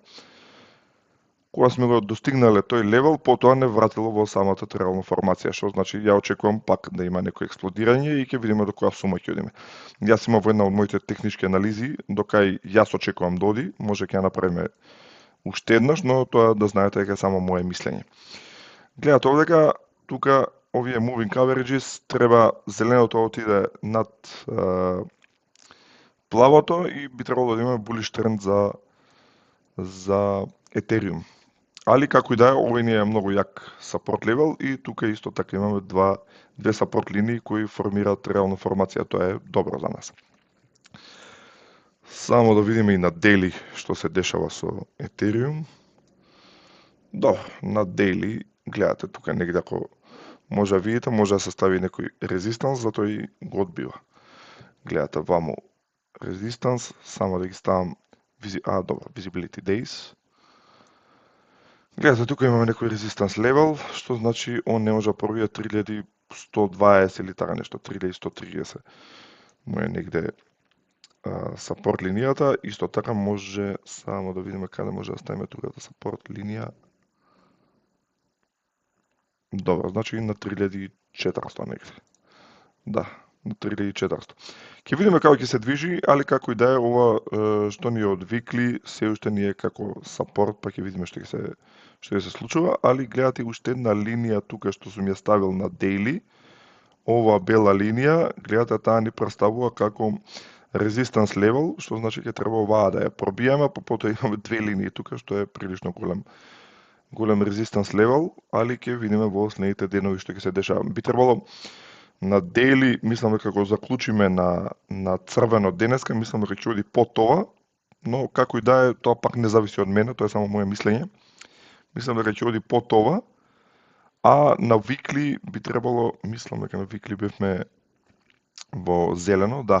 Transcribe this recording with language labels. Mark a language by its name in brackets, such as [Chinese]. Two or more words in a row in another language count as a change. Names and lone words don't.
[Macedonian] Кога сме го достигнале тој левел, потоа не вратило во самата тријална формација, што значи ја очекувам пак да има некој експлодирање и ќе видиме до која сума ќе одиме. Јас имам во една од моите технички анализи, докај јас очекувам да оди, може ќе ја направиме уште еднаш, но тоа да знаете дека е само мое мислење. Гледате овдека, тука овие [English] moving averages [Macedonian] треба зеленото отиде над плавото и би требало да имаме bullish тренд за Ethereum. Али како и да е, овој ни е многу јак [English] support level [Macedonian] и тука исто така имаме две support линии кои формираат реална формација, тоа е добро за нас. Само да видиме и на daily што се дешава со Ethereum. На daily гледате тука негде ако може да видите, може да се стави некој резистанс, затоа и го одбива. Гледате ваму резистанс, само да ги ставам [English] visibility days. [Macedonian] Гледате, тука имаме некој резистанс левел, што значи он не може да пробие 3120 или така нешто, 3130. Му е негде support линијата, исто така може, само да видиме каде може да ставиме другата support линија. Добро, значи на 3400 негде. Да, на 3400. Ќе видиме како ќе се движи, али како и да е, ова што ни е од Weekly, се уште ни е како support, па ќе видиме што ќе се случува, али гледате уште една линија тука што сум ја ставил на daily, ова бела линија, гледате таа ни представува како [English] resistance level, [Macedonian] што значи ќе треба оваа да ја пробиеме, потоа имаме две линии тука што е прилично голем [English] resistance level, [Macedonian] али ќе видиме во следните денови што ќе се дешава. Би требало на daily, мислам дека го заклучиме на црвено денеска, мислам дека ќе оди под тоа, но како и да е, тоа пак не зависи од мене, тоа е само моје мислење. Мислам дека ќе оди под ова, а на Weekly би требало, мислам дека на Weekly бевме во зелено, да.